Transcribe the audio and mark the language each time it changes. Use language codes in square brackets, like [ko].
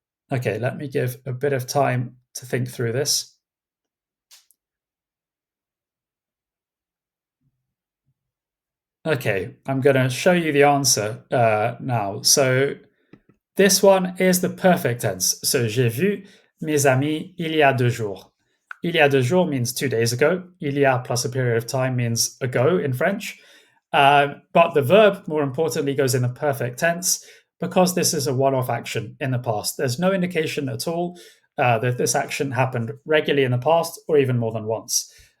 [en] Okay, let me give a bit of time to think through this. Okay, I'm going to show you the answer now. So this one is the perfect tense. [fr] So j'ai vu mes amis il y a 2 jours. Il y a 2 jours [en] means 2 days ago. [fr] Il y a [en] plus a period of time means ago in French. But the verb, more importantly, goes in the perfect tense because this is a one-off action in the past. There's no indication at all that this action happened regularly in the past or even more than once.